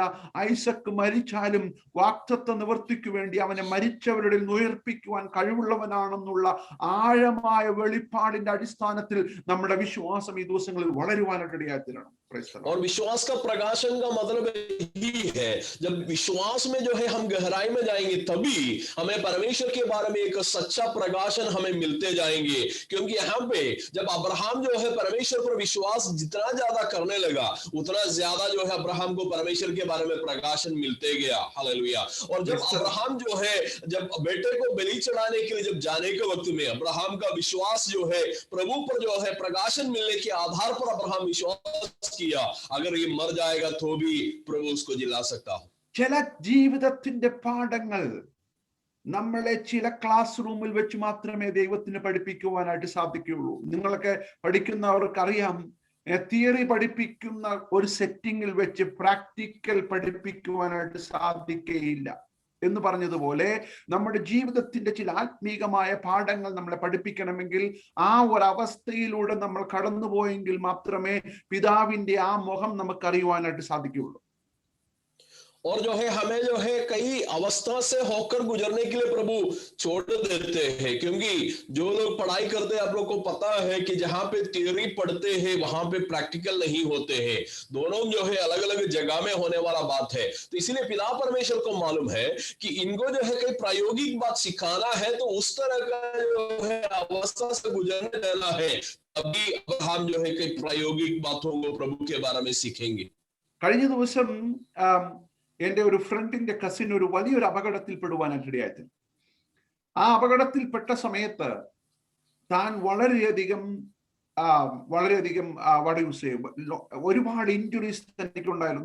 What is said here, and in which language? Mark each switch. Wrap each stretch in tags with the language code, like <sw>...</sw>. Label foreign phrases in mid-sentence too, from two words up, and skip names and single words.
<ml>ഐസക്ക് മരിച്ചാലും വാഗ്ദത്ത നിവർത്തിക്കു വേണ്ടി അവനെ മരിച്ചവരുടെ ഉയർപ്പിക്കുവാൻ കഴിവുള്ളവനാണെന്നുള്ള ആഴമായ വെളിപ്പാടിന്റെ അടിസ്ഥാനത്തിൽ നമ്മുടെ വിശ്വാസം ഈ ദിവസങ്ങളിൽ വളരുവാനായിട്ട് ഇടയായിത്തീരണം.</ml> <hi>और विश्वास का प्रकाशन का मतलब ही है जब विश्वास में जो है हम गहराई में जाएंगे तभी हमें परमेश्वर के बारे में एक सच्चा प्रकाशन हमें मिलते जाएंगे. क्योंकि यहाँ पे जब अब्राहम जो है परमेश्वर पर विश्वास जितना ज्यादा करने लगा उतना ज्यादा जो है अब्राहम को परमेश्वर के बारे में प्रकाशन मिलते गया. हालेलुया. और जब अब्राहम जो है जब बेटे को बलि चढ़ाने के लिए जब जाने के वक्त में अब्राहम का विश्वास जो है प्रभु पर जो है प्रकाशन मिलने के आधार पर अब्राहम विश्वास किया, अगर ये मर जाएगा तो भी प्रभु उसको जिला सकता हो.</hi> <ml>ചില ജീവിതത്തിന്റെ പാഠങ്ങൾ നമ്മളെ ചില</ml> <en>class room</en> <ml>വെച്ച് മാത്രമേ ദൈവത്തിന് പഠിപ്പിക്കുവാനായിട്ട് സാധിക്കുകയുള്ളൂ. നിങ്ങളൊക്കെ പഠിക്കുന്നവർക്കറിയാം, തിയറി പഠിപ്പിക്കുന്ന ഒരു സെറ്റിംഗിൽ വെച്ച് പ്രാക്ടിക്കൽ പഠിപ്പിക്കുവാനായിട്ട് സാധിക്കുകയില്ല എന്ന് പറഞ്ഞതുപോലെ നമ്മുടെ ജീവിതത്തിന്റെ ചില ആത്മീകമായ പാഠങ്ങൾ നമ്മളെ പഠിപ്പിക്കണമെങ്കിൽ ആ ഒരു അവസ്ഥയിലൂടെ നമ്മൾ കടന്നുപോയെങ്കിൽ മാത്രമേ പിതാവിന്റെ ആ മുഖം നമുക്കറിയുവാനായിട്ട് സാധിക്കുകയുള്ളൂ.</ml> <hi>और जो है हमें जो है कई अवस्था से होकर गुजरने के लिए प्रभु छोड़ देते हैं. क्योंकि जो लोग पढ़ाई करते हैं आप लोग को पता है कि जहां पे थियरी पढ़ते हैं वहां पे प्रैक्टिकल नहीं होते हैं. दोनों जो है अलग अलग जगह में होने वाला बात है. तो इसीलिए पिता परमेश्वर को मालूम है कि इनको जो है कई प्रायोगिक बात सिखाना है, तो उस तरह का जो है अवस्था से गुजरने देना है, तभी हम जो है कई प्रायोगिक बातों को प्रभु के बारे में सीखेंगे.</hi> <ml>കഴിഞ്ഞ ദിവസം എന്റെ ഒരു ഫ്രണ്ടിന്റെ കസിൻ ഒരു വലിയൊരു അപകടത്തിൽ പെടുവാനായിട്ട് ഇടയായി. ആ അപകടത്തിൽപ്പെട്ട സമയത്ത് താൻ വളരെയധികം ഒരുപാട് ഇഞ്ചുറീസ് തനിക്കുണ്ടായിരുന്നു.</ml>